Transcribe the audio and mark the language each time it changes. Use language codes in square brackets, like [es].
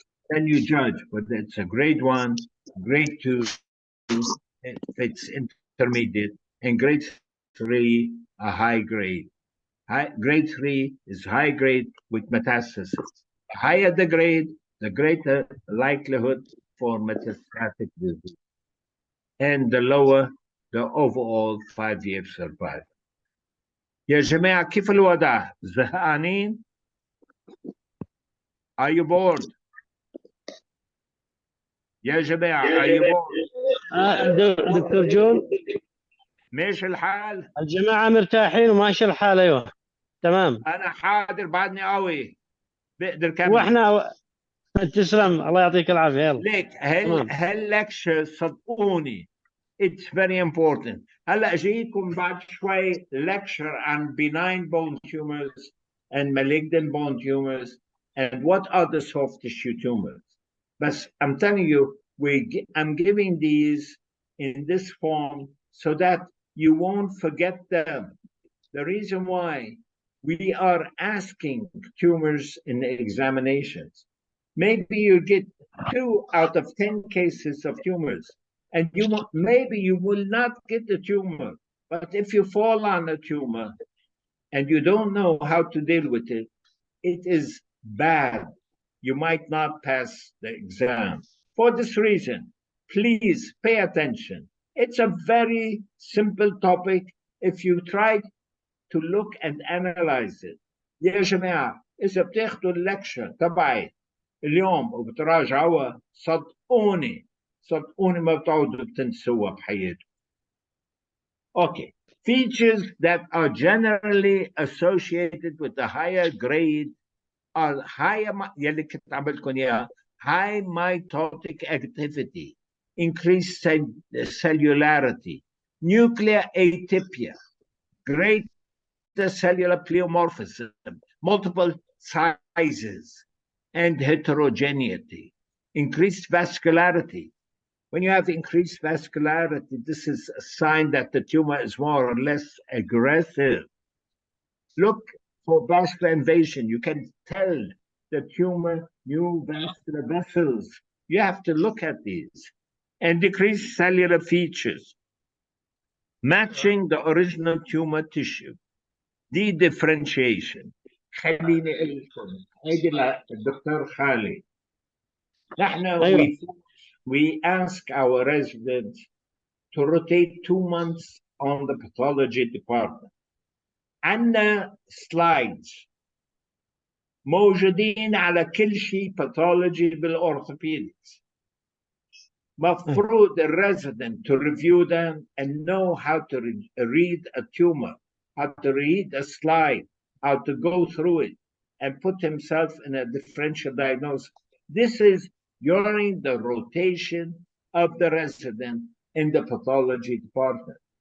[en] Then you judge whether it's a grade 1, grade 2, if it's intermediate, and grade 3, a high grade. Grade 3 is high grade with metastasis. The higher the grade, the greater likelihood for metastatic disease. And the lower the overall 5-year survival. [ar] يا جماعة كيف الوضع؟ زهقانين؟ [en] Are you bored? [ar] يا جماعة [en] are you bored؟ [ar] دكتور جون ماشي الحال؟ الجماعة مرتاحين وماشي الحال. أيوه تمام. أنا حاضر بعدني قوي بقدر كمل. وإحنا تسلم الله يعطيك العافية. يلا ليك هاللكشر صدقوني [en] it's very important. [ar] هلا جايكم بعد شوي [en] lecture on benign bone tumors and malignant bone tumors and what are the soft tissue tumors. But I'm telling you, I'm giving these in this form so that you won't forget them. The reason why we are asking tumors in the examinations, maybe you get 2 out of 10 cases of tumors, and maybe you will not get the tumor. But if you fall on a tumor and you don't know how to deal with it, it is bad. You might not pass the exam. For this reason, please pay attention. It's a very simple topic if you try to look and analyze it. [ar] يا جماعة إذا بتاخدوا اللكشة تبعي اليوم وبتراجعوها صدقوني ما بتعودوا بتنسوها بحياتكم. [en] Okay. Features that are generally associated with the higher grade are higher [ar] يلي كنت عم بقول لكم اياها [en] high mitotic activity, increased cellularity, nuclear atypia, greater cellular pleomorphism, multiple sizes, and heterogeneity, increased vascularity. When you have increased vascularity, this is a sign that the tumor is more or less aggressive. Look for vascular invasion. You can tell the tumor, new vascular vessels. You have to look at these. And decreased cellular features, matching the original tumor tissue. Dedifferentiation. [ar] خليني أقول لكم هيدي للدكتور خالد. نحن [en] we ask our residents to rotate 2 months on the pathology department. [ar] عندنا slides موجودين على كل شيء pathology بالorthopedics. مفروض [en] the resident to review them and know how to read a tumor, how to read a slide, how to go through it and put himself in a differential diagnosis. This is during the rotation of the resident in the pathology department.